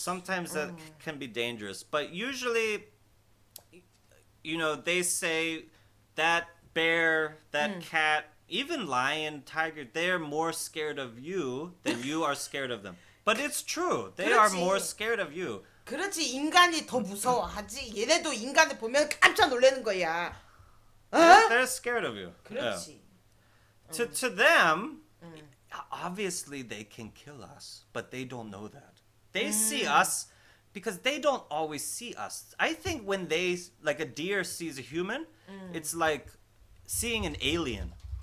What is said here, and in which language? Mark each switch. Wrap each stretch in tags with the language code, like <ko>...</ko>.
<en>sometimes that can be dangerous. But usually, you know, they say that bear, that cat, even lion, tiger, they're more scared of you than you are scared of them. But it's true. They are</en> <ko>그렇지.</ko> <en>more scared of you.</en> <ko>그렇지. 인간이 더 무서워하지. 얘네도 인간을 보면 깜짝 놀라는 거야. 어?</ko> <en>They're scared of you. Yeah.</en> <ko>그렇지.</ko> <en>To them, obviously they can kill us, but they don't know that. They see us because they don't always see us. I think when they, like a deer sees a human, it's like seeing an alien.</en>